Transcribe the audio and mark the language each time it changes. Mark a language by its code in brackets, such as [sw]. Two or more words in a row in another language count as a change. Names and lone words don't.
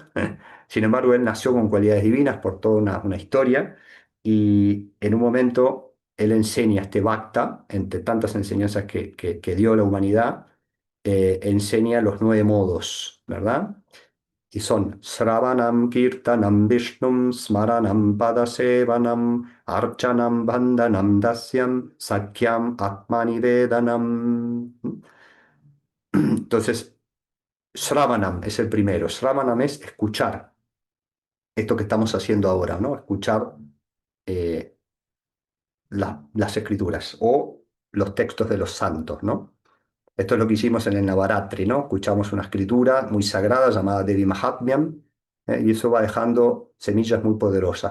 [es] Sin embargo, él nació con cualidades divinas por toda una historia y en un momento él enseña este Bhakta, entre tantas enseñanzas que dio a la humanidad, enseña los 9 modos, ¿verdad? Y son [sa] श्रवणम्, कीर्तनम्, विष्णुम्, स्मरणम्, पादसेवनम्, अर्चनम्, बन्दनम्, दास्यम्, सख्यम्, आत्मनि वेदनम्. [es] Entonces, Sravanam es el primero. Sravanam es escuchar esto que estamos haciendo ahora, ¿no? Escuchar eh, las escrituras o los textos de los santos, ¿no? Esto es lo que hicimos en el Navaratri, ¿no? Escuchamos una escritura muy sagrada llamada Devi Mahatmyam, y eso va dejando semillas muy poderosas.